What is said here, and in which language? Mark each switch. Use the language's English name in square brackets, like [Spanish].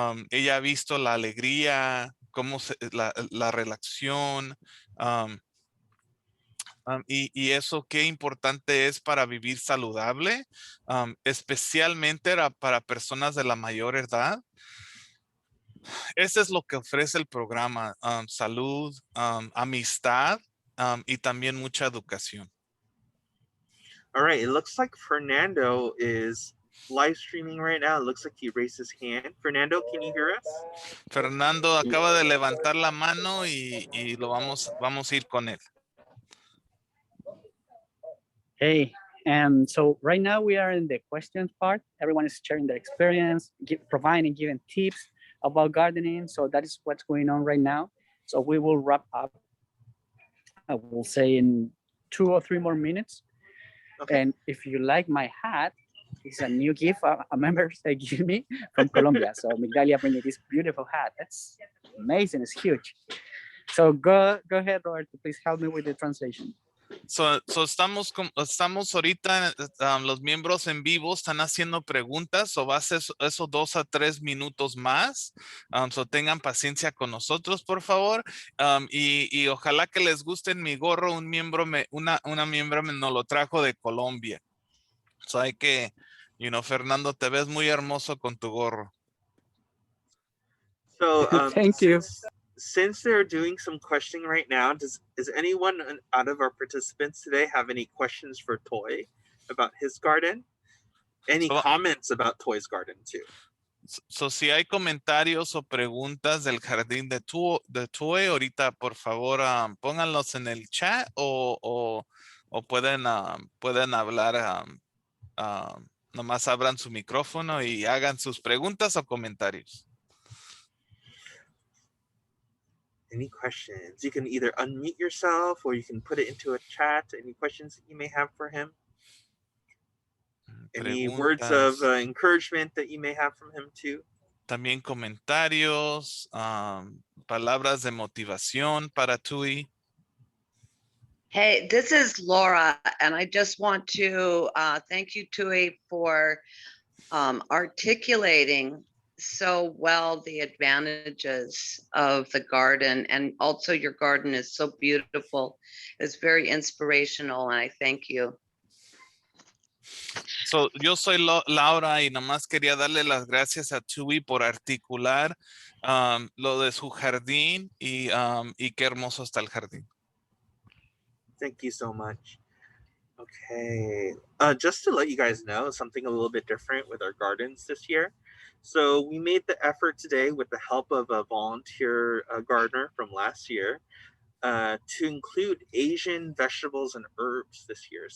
[Spanish] Ella ha visto la alegría, la relación, y eso qué importante es para vivir saludable, especialmente para personas de la mayor edad. Eso es lo que ofrece el programa, salud, amistad, y también mucha educación. [English] All right, it looks like Fernando is live streaming right now. It looks like he raised his hand. Fernando, can you hear us? [Spanish] Fernando acaba de levantar la mano y vamos a ir con él. [English] Hey, so right now we are in the questions part. Everyone is sharing their experience, providing, giving tips about gardening. So that is what's going on right now. So we will wrap up, I will say, in 2 or 3 more minutes. Okay. And if you like my hat, it's a new gift a member gave me from Colombia. So Migdalia bring me this beautiful hat. That's amazing. It's huge. So go ahead, Roberto. Please help me with the translation. [Spanish] So estamos ahorita, los miembros en vivo están haciendo preguntas, o va a ser esos 2 a 3 minutos más. So tengan paciencia con nosotros, por favor. Y ojalá que les guste mi gorro. Una miembro me nos lo trajo de Colombia. So hay que, Fernando, te ves muy hermoso con tu gorro. So [English] thank you. Since they're doing some questioning right now, does anyone out of our participants today have any questions for Toy about his garden? Any comments about Toy's garden too? [Spanish] So si hay comentarios o preguntas del jardín de Toy, ahorita por favor pónganlos en el chat o pueden hablar, nomás abran su micrófono y hagan sus preguntas o comentarios. [English] Any questions? You can either unmute yourself or you can put it into a chat. Any questions that you may have for him? Any words of encouragement that you may have from him too? [Spanish] También comentarios, palabras de motivación para Tui. [English] Hey, this is Laura, and I just want to thank you, Tui, for articulating so well the advantages of the garden, and also your garden is so beautiful. It's very inspirational, and I thank you. [Spanish] So, yo soy Laura y nomás quería darle las gracias a Tui por articular lo de su jardín y qué hermoso está el jardín. [English] Thank you so much. Okay, just to let you guys know, something a little bit different with our gardens this year. So we made the effort today with the help of a volunteer gardener from last year to include Asian vegetables and herbs this year.